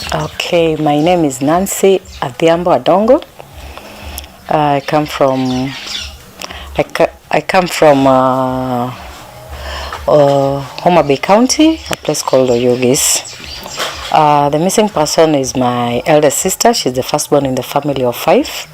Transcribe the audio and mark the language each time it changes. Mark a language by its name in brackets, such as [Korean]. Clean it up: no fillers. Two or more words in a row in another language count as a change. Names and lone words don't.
[English] Okay, my name is Nancy Adhiambo Adongo. I come from Homa Bay County, a place called Oyugis. The missing person is my eldest sister. She's the firstborn in the family of 5.